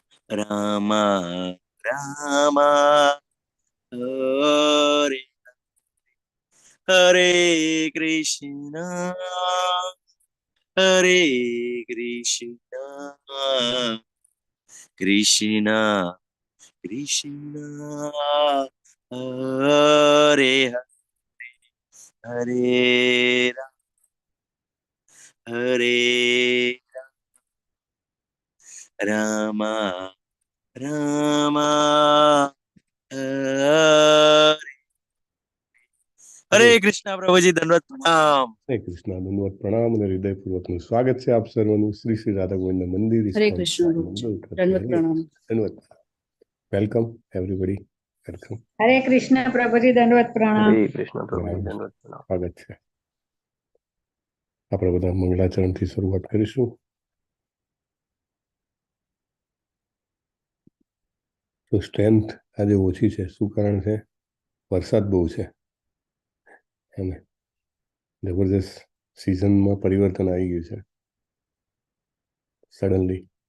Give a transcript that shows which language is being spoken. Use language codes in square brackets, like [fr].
[sa] Rama Rama Hare Hare Krishna Hare Krishna Krishna Krishna Hare Hare Hare Rama Rama Hare [hi] हरे कृष्णा प्रभु जी दंडवत प्रणाम हरे कृष्णा दंडवत प्रणाम [gu] અને હૃદયપૂર્વકનું સ્વાગત છે આપ સર્વનું શ્રી શ્રી રાધા ગોવિંદ મંદિર [hi] हरे कृष्ण दंडवत प्रणाम [gu] ધન્યવાદ [en] welcome everybody welcome [hi] हरे कृष्ण प्रभु जी दंडवत प्रणाम हरे कृष्ण प्रभु जी दंडवत प्रणाम [gu] સ્વાગત છે આપણે બધા મંગળાચરણથી શરૂઆત કરીશું તો સ્ટ્રેન્થ આજે ઓછી છે શું કારણ છે વરસાદ બહુ છે અને જબરજસ્ત સિઝનમાં પરિવર્તન આવી ગયું છે સડનલી